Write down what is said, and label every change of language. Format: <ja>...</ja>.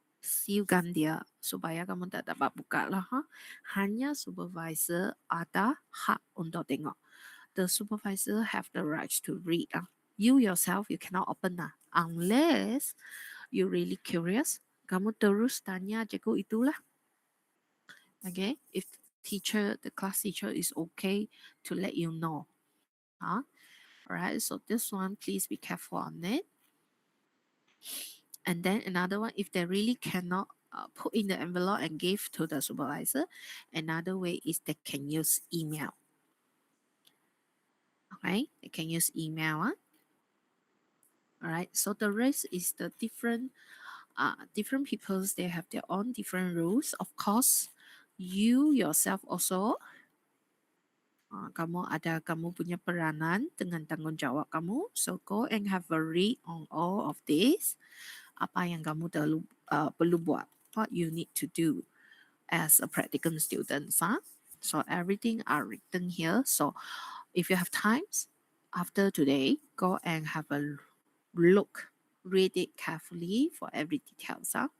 <ms>Sealkan dia supaya kamu tak dapat buka lah. Ha? Hanya supervisor ada hak untuk tengok.</ms> <en>The supervisor have the rights to read. You yourself, you cannot open unless you really curious.</en> <ms>Kamu terus tanya cikgu itulah.</ms> <en>Okay, if the class teacher is okay to let you know. Huh? Alright, so this one, please be careful on it. And then another one, if they really cannot put in the envelope and give to the supervisor, another way is they can use email. Okay, they can use email. Huh? All right, so the rest is the different peoples, they have their own different rules. Of course, you yourself also</en> <ms>kamu punya peranan dengan tanggung jawab kamu.</ms> <en>So go and have a read on all of this.</en> <ms>Apa yang kamu perlu buat,</ms> <en>what you need to do as a practicum student. So everything are written here. So if you have times after today, go and have a look, read it carefully for every details.</en>